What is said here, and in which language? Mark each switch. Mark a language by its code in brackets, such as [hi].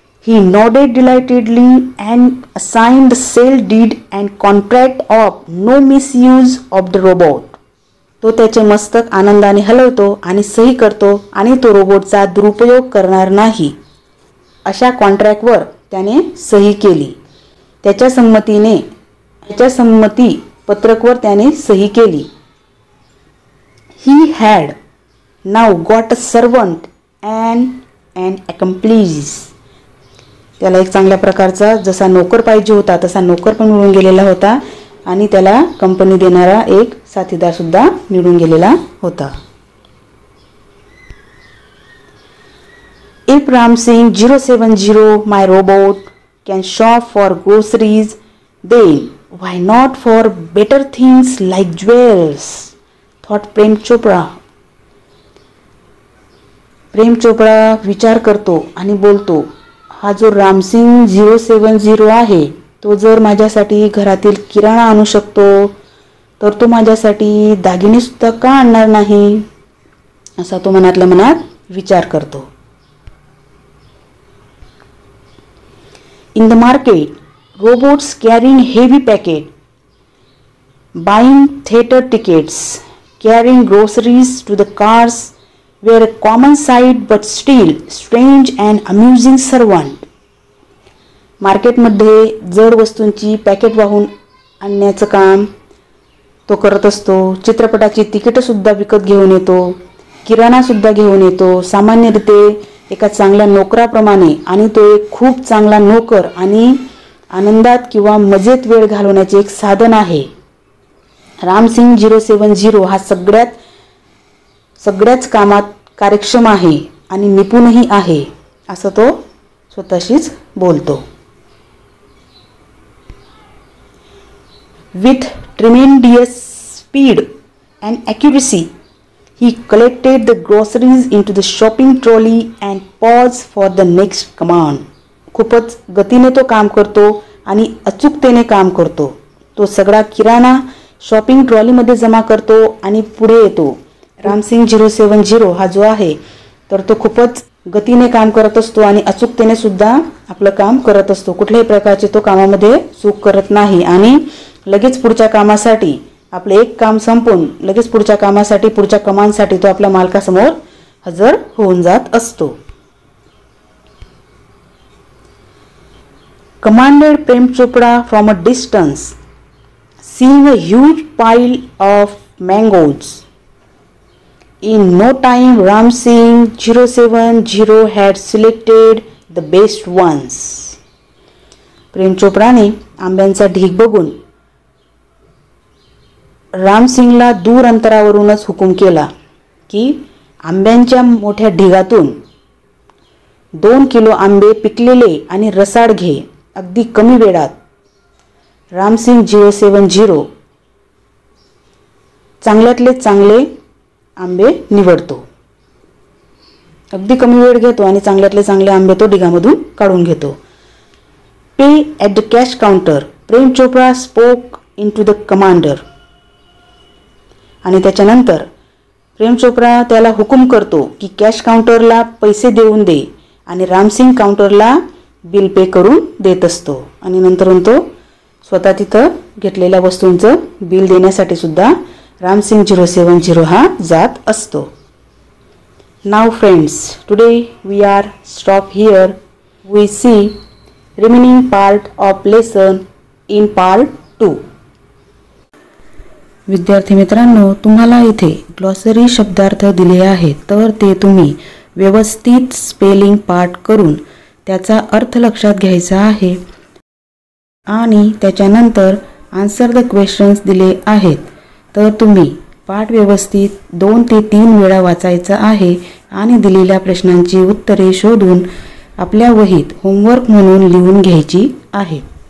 [en] He nodded delightedly and assigned the sale deed and contract of no misuse of the robot. [mr] तो त्याचे मस्तक आनंदाने हलवतो आणि सही करतो आणि तो रोबोटचा दुरुपयोग करणार नाही अशा कॉन्ट्रॅक्टवर त्याने सही केली. त्याच्या संमती पत्रकवर त्याने सही केली. [en] He had now got a servant and an accomplice. [mr] त्याला एक चांगल्या प्रकारचा जसा नोकर पाहिजे होता तसा नोकर पण मिळून गेलेला होता आणि त्याला कंपनी देणारा एक साथीदार सुद्धा मिळून गेलेला होता. [en] If Ram Singh 070 my robot can shop for groceries, then why not for better things like jewels, thought Prem Chopra. [mr] Prem Chopra विचार करतो आणि बोलतो, हा जो रामसिंग 070 आहे तो जर माझ्यासाठी घरातील किराणा आणू शकतो तर तो माझ्यासाठी दागिने सुद्धा का आणणार नाही, असा तो मनातल्या मनात विचार करतो. [en] In the market, robots carrying heavy packet, buying theater tickets, carrying groceries to the cars were a common sight but still strange and amusing servant. [mr] मार्केटमध्ये जड वस्तूंची पॅकेट वाहून आणण्याचं काम तो करत असतो. चित्रपटाची तिकीटं सुद्धा विकत घेऊन येतो, किराणा सुद्धा घेऊन येतो, सामान्यरीते एका चांगल्या नोकराप्रमाणे. आणि तो एक खूप चांगला नोकर आणि आनंदात किंवा मजेत वेळ घालवण्याचे एक साधन आहे. रामसिंग 070 हा सगळ्याच कामात कार्यक्षम आहे आणि निपुणही आहे, असं तो स्वतःशीच बोलतो. [en] With tremendous speed and accuracy, He collected the groceries into the shopping trolley and paused for the next command. [mr] खूपच गतीने तो काम करतो आणि अचूकतेने काम करतो. तो सगळा किराणा शॉपिंग ट्रॉलीमध्ये जमा करतो आणि पुढे येतो. रामसिंग 070 हा जो आहे तर तो खूपच गतीने काम करत असतो आणि अचूकतेने सुद्धा आपलं काम करत असतो. कुठल्याही प्रकारचे तो कामामध्ये चूक करत नाही आणि लगेच पुढच्या कामासाठी आपलं एक काम संपून लगेच पुढच्या कामासाठी पुढच्या कमांडसाठी तो आपल्या मालकासमोर हजर होऊन जात असतो. [en] Commanded Prem Chopra from a distance, seeing a huge pile of mangoes. In no time, Ram Singh 070 had selected the best ones. [mr] प्रेम चोप्राने आंब्यांचा ढीग बघून रामसिंगला दूर अंतरावरूनच हुकूम केला की आंब्यांच्या मोठ्या ढिगातून 2 किलो आंबे पिकलेले आणि रसाळ घे. अगदी कमी वेळात रामसिंग 070 चांगल्यातले चांगले आंबे निवडतो. अगदी कमी वेळ घेतो आणि चांगल्यातले चांगले आंबे तो ढिगामधून काढून घेतो. [en] Pay at the cash counter, Prem Chopra spoke in to the commander. [mr] आणि त्याच्यानंतर प्रेम चोप्रा त्याला हुकूम करतो की कॅश काउंटरला पैसे देऊन दे आणि रामसिंग काउंटरला बिल पे करून देत असतो. आणि नंतरून तो स्वतः तिथं घेतलेल्या वस्तूंचं बिल देण्यासाठी सुद्धा रामसिंग 070 हा जात असतो. [en] Now friends, today we are stop here. We see remaining part of lesson in part 2. [mr] विद्यार्थी मित्रांनो, तुम्हाला इथे ग्लॉसरी शब्दार्थ दिले आहेत तर ते तुम्ही व्यवस्थित स्पेलिंग पाठ करून त्याचा अर्थ लक्षात घ्यायचा आहे आणि त्याच्यानंतर [en] answer the questions [mr] दिले आहेत तर तुम्ही पाठ व्यवस्थित 2 ते 3 वेळा वाचायचा आहे आणि दिलेल्या प्रश्नांची उत्तरे शोधून आपल्या वहीत होमवर्क म्हणून लिहून घ्यायची आहेत.